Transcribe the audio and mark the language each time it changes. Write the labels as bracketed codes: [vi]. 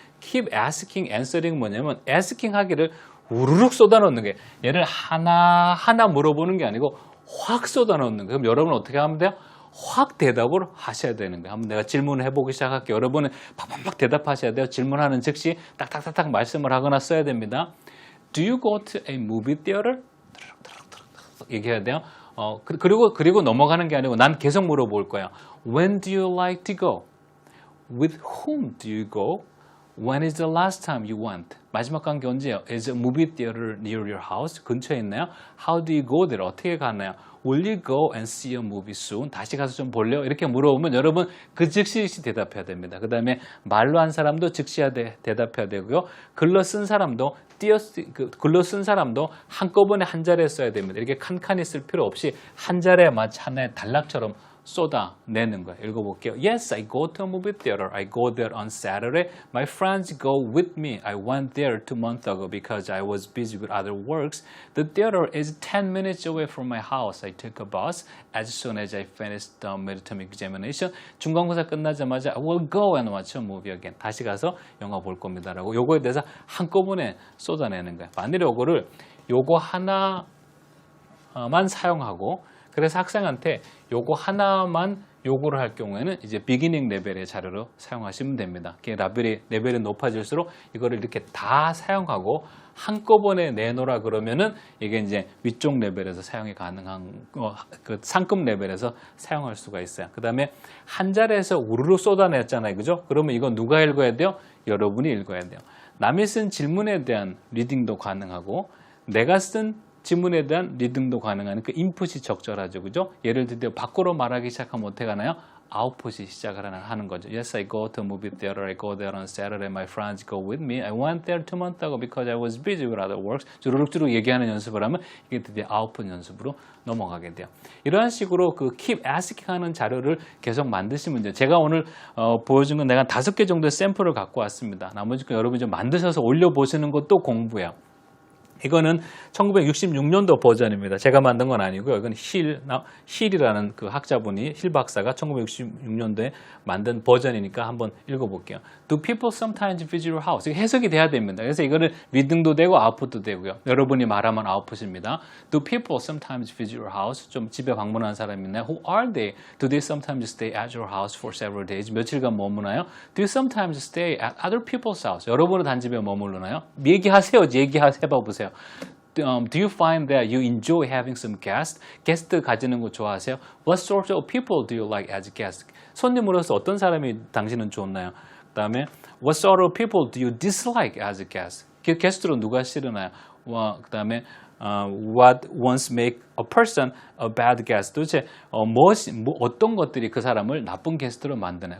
[en] keep asking, answering [ko] 뭐냐면 [en] asking [ko] 하기를 우르륵 쏟아넣는 거예요. 얘를 하나하나 물어보는 게 아니고 확 쏟아넣는 거예요. 그럼 여러분 어떻게 하면 돼요? 확 대답을 하셔야 되는 거예요. 한번 내가 질문을 해보기 시작할게요. 여러분은 팍팍팍 대답하셔야 돼요. 질문하는 즉시 딱딱딱딱 말씀을 하거나 써야 됩니다. [en] Do you go to a movie theater? [ko] 얘기해야 돼요. 그리고 넘어가는 게 아니고 난 계속 물어볼 거야. [en] When do you like to go? With whom do you go? When is the last time you went? [ko] 마지막 간 게 언제예요? [en] Is a movie theater near your house? [ko] 근처에 있나요? [en] How do you go there? [ko] 어떻게 가나요? [en] Will you go and see a movie soon? [ko] 다시 가서 좀 볼래요? 이렇게 물어보면 여러분 그 즉시 대답해야 됩니다. 그 다음에 말로 한 사람도 즉시 대답해야 되고요. 글로 쓴 사람도 글로 쓴 사람도 한꺼번에 한 자리에 써야 됩니다. 이렇게 칸칸이 쓸 필요 없이 한 자리에 마치 하나의 단락처럼 쏟아내는 거예요. 읽어볼게요. [en] Yes, I go to a movie theater. I go there on Saturday. My friends go with me. I went there 2 months ago because I was busy with other works. The theater is 10 minutes away from my house. I took a bus as soon as I finished the midterm examination. [ko] 중간고사 끝나자마자 [en] I will go and watch a movie again. [ko] 다시 가서 영화 볼 겁니다라고 요거에 대해서 한꺼번에 쏟아내는 거예요. 만일에 요거 하나만 사용하고 그래서 학생한테 요거 하나만 요구를 할 경우에는 이제 비기닝 레벨의 자료로 사용하시면 됩니다. 레벨이 높아질수록 이거를 이렇게 다 사용하고 한꺼번에 내놓으라 그러면은 이게 이제 위쪽 레벨에서 사용이 가능한 그 상급 레벨에서 사용할 수가 있어요. 그 다음에 한 자리에서 우르르 쏟아냈잖아요. 그죠? 그러면 이거 누가 읽어야 돼요? 여러분이 읽어야 돼요. 남이 쓴 질문에 대한 리딩도 가능하고 내가 쓴 지문에 대한 리딩도 가능한 그 인풋이 적절하죠. 그죠? 예를 들어 밖으로 말하기 시작하면 어떻게 하나요? 아웃풋이 시작을 하는 거죠. [en] Yes, I go to a movie theater. I go there on Saturday. My friends go with me. I went there 2 months ago because I was busy with other works. [ko] 주르륵주르륵 얘기하는 연습을 하면 이게 드디어 아웃풋 연습으로 넘어가게 돼요. 이런 식으로 그 [en] keep asking [ko] 하는 자료를 계속 만드시면 돼요. 제가 오늘 보여준 건 내가 5개 정도의 샘플을 갖고 왔습니다. 나머지 거 여러분이 좀 만드셔서 올려보시는 것도 공부예요. 이거는 1966년도 버전입니다. 제가 만든 건 아니고요. 이건 힐이라는 그 학자분이, 힐 박사가 1966년도에 만든 버전이니까 한번 읽어볼게요. [en] Do people sometimes visit your house? [ko] 이게 해석이 돼야 됩니다. 그래서 이거를 리딩도 되고 아웃풋도 되고요. 여러분이 말하면 아웃풋입니다. [en] Do people sometimes visit your house? [ko] 좀 집에 방문하는 사람이 있나요? [en] Who are they? Do they sometimes stay at your house for several days? [ko] 며칠간 머무나요? [en] Do you sometimes stay at other people's house? [ko] 여러분은 단집에 머무르나요? 얘기하세요. 해봐보세요. [en] Do you find that you enjoy having some guests? [ko] 게스트 가지는 거 좋아하세요? [en] What sort of people do you like as guests? [ko] 손님으로서 어떤 사람이 당신은 좋나요? 그 다음에 [en] What sort of people do you dislike as guests? [ko] 게스트로 누가 싫으나요? 그 다음에 [en] What once make a person a bad guest? [ko] 도대체 어떤 것들이 그 사람을 나쁜 게스트로 만드나요?